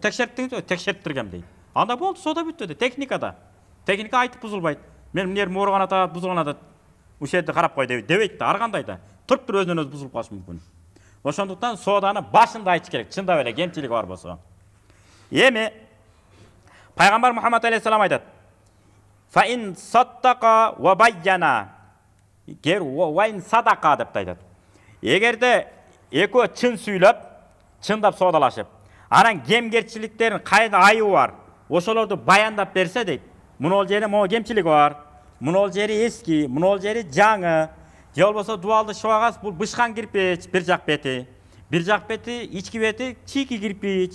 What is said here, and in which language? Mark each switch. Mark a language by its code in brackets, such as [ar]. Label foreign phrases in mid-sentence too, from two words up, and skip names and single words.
[ky] Текшерттиңизби? Текшерттиргем дейт. Анда болду, соода бүттү. Техникада. Техника айтып бузулбайт. Мен эмне муурган атат, бузулган атат. Ушул жерде карап кой дебейт да, ар кандай да. Туруп туруп өзүнөн өзү бузулуп калышы мүмкүн. Ошондуктан сооданы башында айтыш керек, чындап эле кемчилиги бар болсо. Эми Пайгамбар Мухаммад алейхиссалам айтат: [ar] "فإن صدقا وبينا" гер وإن صدقا [ky] деп айтат. Эгерде экөө чын сүйлөп, чындап соодалашып, анан кемгерчиликтерин кайда айыбы бар, ошолорду баяндап берсе дейт. Мунул жери могу кемчилиги бар, мунул жери эски, мунул жери жаңы. Же болбосо дуалды шыбагас, бул бышкан кирпич, бир жак бети, ички бети чийки кирпич.